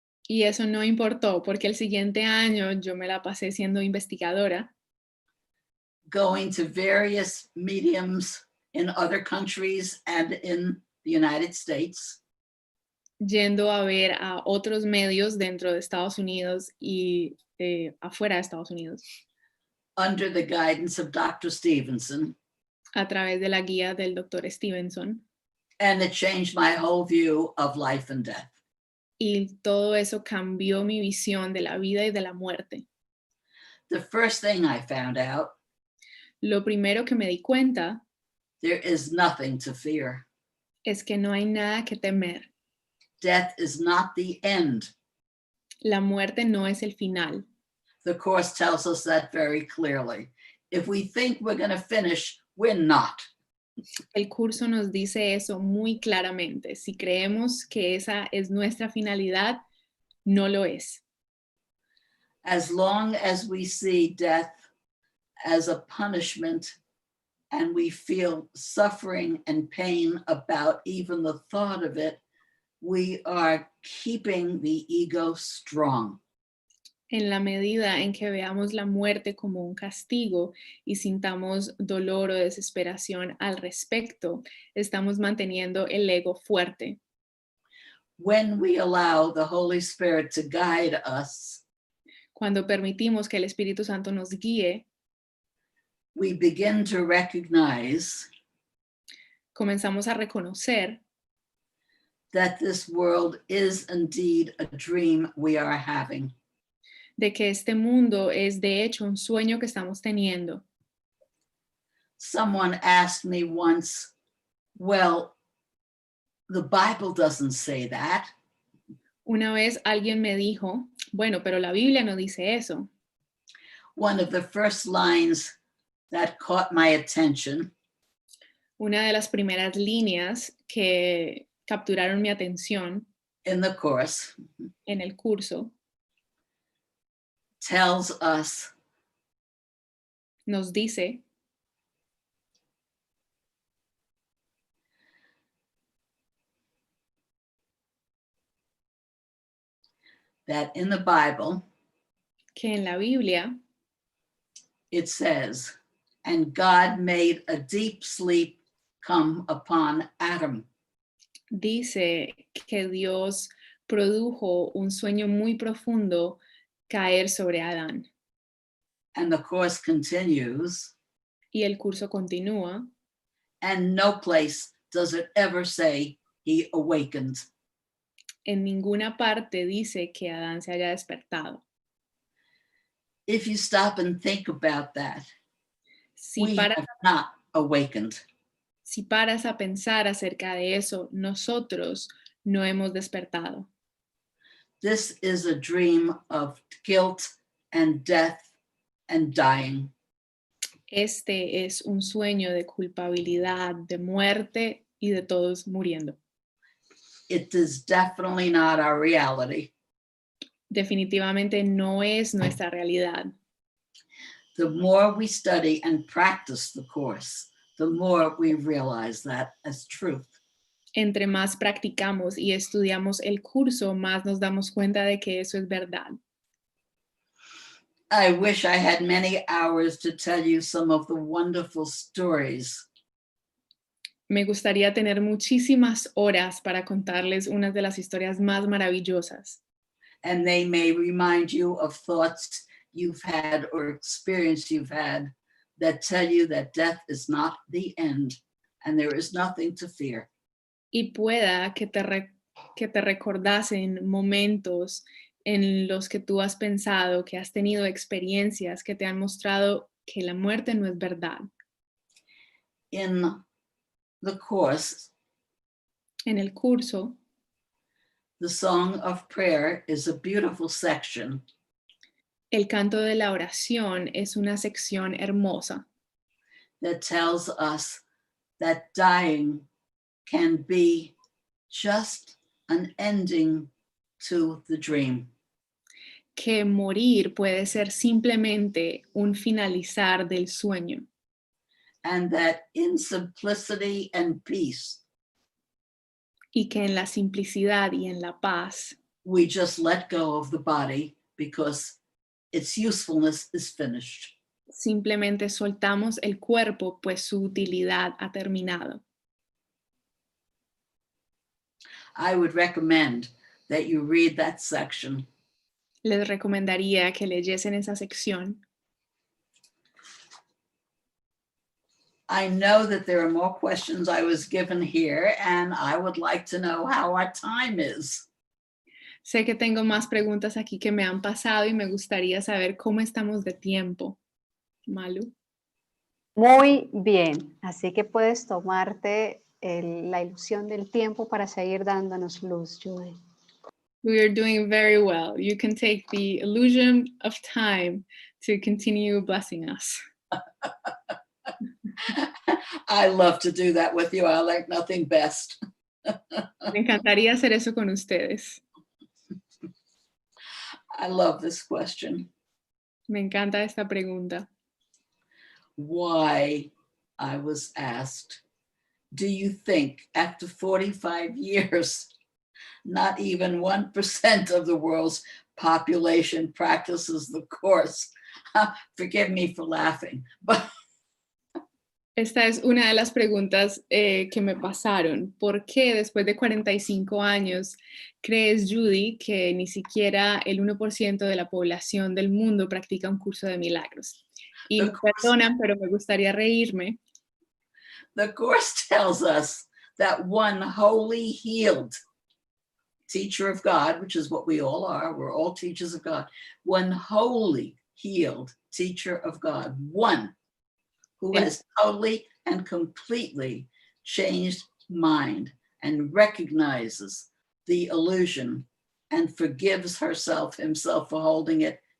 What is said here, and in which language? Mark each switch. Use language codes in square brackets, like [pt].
[es] Y eso no importó porque el siguiente año yo me la pasé siendo investigadora, [en] going to various mediums in other countries and in the United States, [es] yendo a ver a otros medios dentro de Estados Unidos y afuera de Estados Unidos, [en] under the guidance of Dr. Stevenson, [es] a través de la guía del Dr. Stevenson. [en] and it changed my whole view of life and death. [es] Y todo eso cambió mi visión de la vida y de la muerte. [en] The first thing I found out, [es] Lo primero que me di cuenta [en] there is nothing to fear. [es] es que no hay nada que temer. [en] Death is not the end. [es] La muerte no es el final. [en] The Course tells us that very clearly. If we think we're going to finish, we're not. [es] El curso nos dice eso muy claramente. Si creemos que esa es nuestra finalidad, no lo es. [en] As long as we see death as a punishment and we feel suffering and pain about even the thought of it, we are keeping the ego strong. [es] En la medida en que veamos la muerte como un castigo y sintamos dolor o desesperación al respecto, estamos manteniendo el ego fuerte. [en] When we allow the Holy Spirit to guide us, [es] Cuando permitimos que el Espíritu Santo nos guíe, [en] we begin to recognize [es] comenzamos a reconocer [en] that this world is indeed a dream we are having. [es] de que este mundo es de hecho un sueño que estamos teniendo. [en] Someone asked me once, well, the Bible doesn't say that. [es] Una vez alguien me dijo, bueno, pero la Biblia no dice eso. [en] One of the first lines that caught my attention [es] Una de las primeras líneas que capturaron mi atención [en] in the Course [es] en el curso [en] tells us [es] nos dice [en] that in the Bible, [es] que en la Biblia [en] it says, and God made a deep sleep come upon Adam. [es] dice que Dios produjo un sueño muy profundo caer sobre Adán. [en] And the Course continues, [es] Y el curso continúa, [en] and no place does it ever say he awakened. [es] en ninguna parte dice que Adán se haya despertado. [en] If you stop and think about that, [es] Si [en] we [es] paras, [en] have not awakened. [es] si paras a pensar acerca de eso, nosotros no hemos despertado. [en] This is a dream of guilt and death and dying. [es] Este es un sueño de culpabilidad, de muerte y de todos muriendo. [en] It is definitely not our reality. [es] Definitivamente no es nuestra realidad. [en] The more we study and practice the Course, the more we realize that as truth. [es] Entre más practicamos y estudiamos el curso, más nos damos cuenta de que eso es verdad. [en] I wish I had many hours to tell you some of the wonderful stories [es] Me gustaría tener muchísimas horas para contarles unas de las historias más maravillosas. [en] and they may remind you of thoughts you've had or experience you've had that tell you that death is not the end and there is nothing to fear. [es] Y pueda que te recordasen momentos en los que tú has pensado, que has tenido experiencias que te han mostrado que la muerte no es verdad. [en] In the Course, [es] En el curso, [en] the Song of Prayer is a beautiful section [es] el canto de la oración es una sección hermosa [en] that tells us that dying can be just an ending to the dream. [es] que morir puede ser simplemente un finalizar del sueño [en] And that in simplicity and peace, [es] y que en la simplicidad y en la paz [en] we just let go of the body because its usefulness is finished. [es] Simplemente soltamos el cuerpo, pues su utilidad ha terminado. [en] I would recommend that you read that section. [es] Les recomendaría que leyesen esa sección. [en] I know that there are more questions I was given here, and I would like to know how our time is. [es] Sé que tengo más preguntas aquí que me han pasado y me gustaría saber cómo estamos de tiempo. Malu. Muy bien, así que puedes tomarte la ilusión del tiempo para seguir dándonos luz, Judith. [en] We are doing very well. You can take the illusion of time to continue blessing us. I love to do that with you. I like nothing best. [es] Me encantaría hacer eso con ustedes. [en] I love this question. [es] Me encanta esta pregunta. [en] Why, I was asked, do you think after 45 years, not even 1% of the world's population practices the course? Forgive me for laughing, but [es] Esta es una de las preguntas que me pasaron. ¿Por qué después de 45 años crees, Judy, que ni siquiera el 1% de la población del mundo practica un curso de milagros? Y me perdonan, pero me gustaría reírme. [en] the course tells us that one wholly healed teacher of God, which is what we all are, we're all teachers of God, one wholly healed teacher of God, one who has totally and completely changed mind and recognizes the illusion and forgives herself, himself for holding it.